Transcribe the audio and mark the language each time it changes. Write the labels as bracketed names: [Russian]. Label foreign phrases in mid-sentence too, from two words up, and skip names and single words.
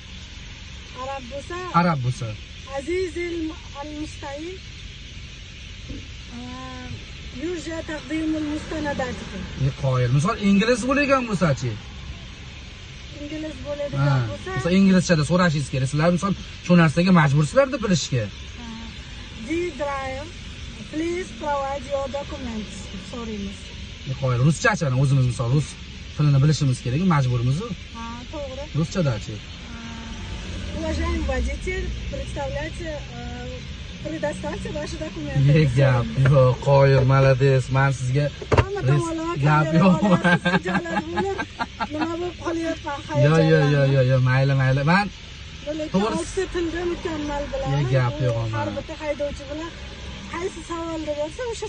[Uzbek] Arab bo'lsa [Arabic] عزيزي المستعين يرجى تقديم المستندات. [Uzbek] Qoyil. Misol ingliz bo'lgan bo'lsa-chi? İngiliz bo'ladigan bo'lsa, misol inglizchada so'rashingiz kerak. Sizlar misol shu narsaga majbursizlar-da bilishga. [English] drive, please provide your documents. [Uzbek] So'raymiz. Qoyil. Ruschachi, o'zimiz misol rus tilini bilishimiz kerak, majburmiz-ku. Ha, to'g'ri. Ruschadachi? [Russian] Уважаемый водитель, представляйте, предоставьте ваши документы. [Uzbek] Gap yo'q, qoyil, malades. Men sizga gap yo'q. Nima bo'lib qolyapman? Yo, mayli. Men to'g'ri tilda mukammal bilaman. Gap yo'q. Har bitta haydovchi bilan qaysi savolni bersa o'sha